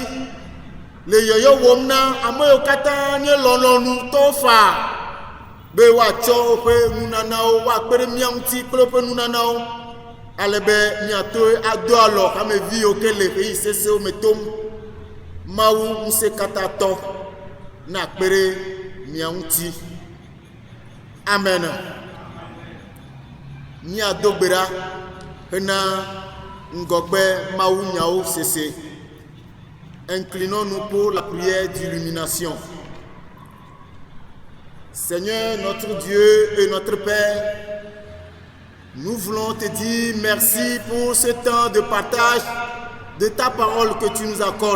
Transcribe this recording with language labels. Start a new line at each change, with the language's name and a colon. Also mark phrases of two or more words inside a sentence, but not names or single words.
Ewe: Le yɔyɔ wɔm na ame yiwo katã nye lɔlɔ̃nu tɔwo fa be woatsɔ woƒe nunanawo woakpe ɖe mía ŋuti kple woƒe nunanawo ale be míato ado alɔ hamevi yiwo ke le ɣeyiɣi sesẽwo me tom. Mawu ŋusẽkatãtɔ nakpe ɖe mía ŋuti. Amen. Míado gbe ɖa hena ŋgɔgbe Mawu nyawo sese.
French: Inclinons-nous pour la prière d'illumination. Seigneur notre Dieu et notre Père, nous voulons te dire merci pour ce temps de partage de ta parole que tu nous accordes.